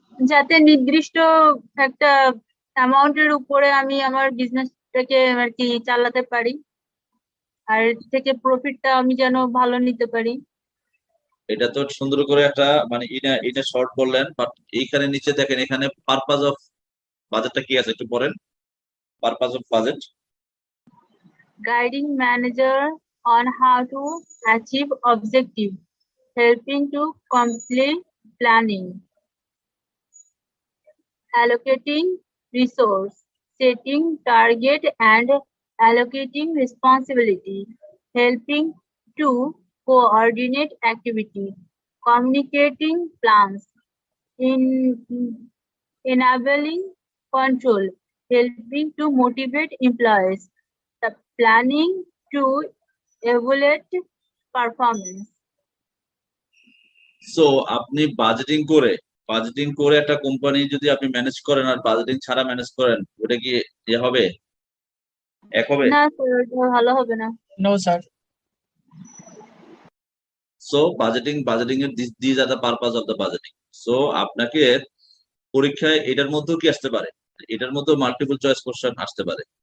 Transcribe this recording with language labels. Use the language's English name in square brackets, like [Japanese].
[Bangla] যাতে নির্দিষ্ট একটা অ্যামাউন্টের উপরে আমি আমার বিজনেসটাকে আর কি চালাতে পারি, আর এর থেকে প্রফিটটা আমি যেন ভালো নিতে পারি। এটা তো সুন্দর করে একটা মানে ইনা শর্ট বললেন, বাট এইখানে নিচে দেখেন এখানে পারপাস অফ বাজেটটা কি আছে একটু পড়েন। [English] Purpose of budget, Guiding manager on how to achieve objective, helping to complete planning, allocating resource, setting target and allocating responsibility, helping to coordinate activity, communicating plans, in enabling control, helping to motivate employees, the planning to evaluate performance. [Bangla] So আপনি budgeting করে একটা company যদি আপনি manage করেন আর budgeting ছাড়া manage করেন, ওটা কি হবে? এক হবে? না স্যার, ওটা ভালো হবে না। [English] No sir. [Bangla] সো বাজেটিং এর [English] This are the purpose of the budgeting. [Bangla] So আপনাকে পরীক্ষায় এটার মধ্যেও কি আসতে পারে, এটার মধ্যেও মাল্টিপল চয়েস কোশ্চেন আসতে পারে।